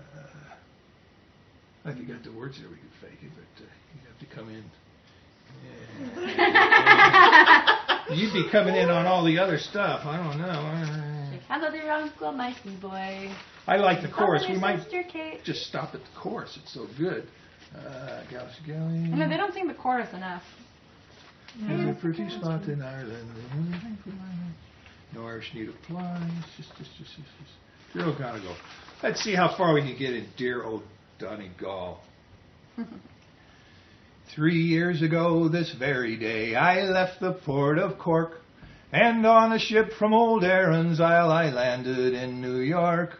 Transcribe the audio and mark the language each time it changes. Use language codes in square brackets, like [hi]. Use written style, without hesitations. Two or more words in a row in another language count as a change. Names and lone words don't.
[en] if you got the words there, we could fake it, but you'd have to come in. Yeah. You'd be coming in on all the other stuff. I don't know. Hello, dear Uncle Mikey boy. I like the chorus. We might Kate. just stop at the chorus. It's so good. Gaeilge ise Gaol. No, they don't sing the chorus enough. There's a pretty spot in Ireland. No Irish need apply. Just. Dear old Donegal. Let's see how far we can get in Dear Old Donegal. 3 years ago this very day I left the port of Cork, and on a ship from Old Erin's Isle I landed in New York.